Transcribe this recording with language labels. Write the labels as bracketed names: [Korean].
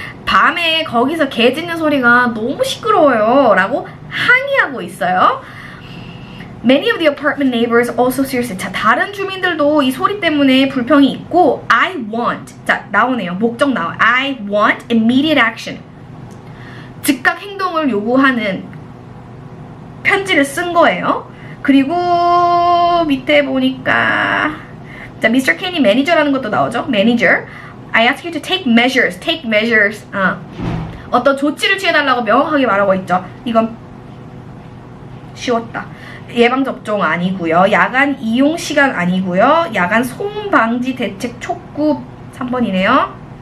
[Korean] 밤에 거기서 개 짖는 소리가 너무 시끄러워요. 라고 항의하고 있어요. [English] Many of the apartment neighbors also seriously. [Korean] 자, 다른 주민들도 이 소리 때문에 불평이 있고 [English] I want. [Korean] 자, 나오네요. 목적 나와요. [English] I want immediate action. [Korean] 즉각 행동을 요구하는 편지를 쓴 거예요. 그리고 밑에 보니까 자, Mr. Kane이 매니저라는 것도 나오죠. 매니저. [English] I ask you to take measures. [Korean] 어떤 조치를 취해달라고 명확하게 말하고 있죠. 이건 쉬웠다. 예방접종 아니고요. 야간 이용 시간 아니고요. 야간 소음 방지 대책 촉구 3번이네요.